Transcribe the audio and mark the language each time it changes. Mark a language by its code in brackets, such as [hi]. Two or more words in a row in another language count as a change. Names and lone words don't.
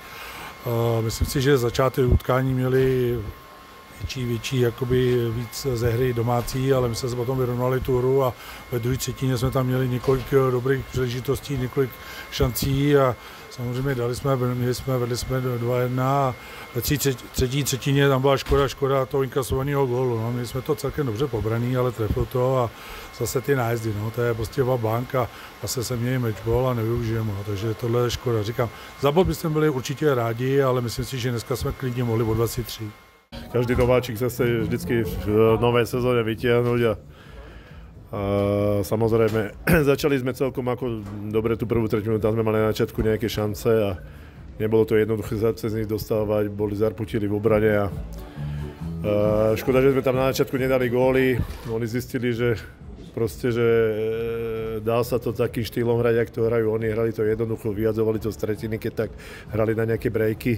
[cs] Myslím si, že začátek utkání měli větší jakoby víc ze hry domácí, ale my jsme se potom vyrovnali tu hru a ve druhé třetině jsme tam měli několik dobrých příležitostí, několik šancí a samozřejmě vedli jsme 2-1 a ve třetí třetině tam byla škoda toho inkasovaného gólu. No, měli jsme to celkem dobře pobraný, ale trefil to a zase ty nájezdy, no, to je prostě bank a zase se měli matchball a nevyužijeme ho, takže tohle je škoda. Říkám, za bod bychom byli určitě rádi, ale myslím si, že dneska jsme klidně mohli o 23. [sk] Každý nováčik sa chce vždycky v novej sezóne vytiahnuť a samozrejme začali sme celkom ako dobre tú prvú tretinu, tam sme mali na začiatku nejaké šance a nebolo to jednoduché sa cez nich dostávať, boli zarputili v obrane a škoda, že sme tam na začiatku nedali góly, oni zistili, že proste, že dá sa to takým štýlom hrať, jak to hrajú oni, hrali to jednoducho, vyjadzovali to z tretiny, keď tak hrali na nejaké breaky.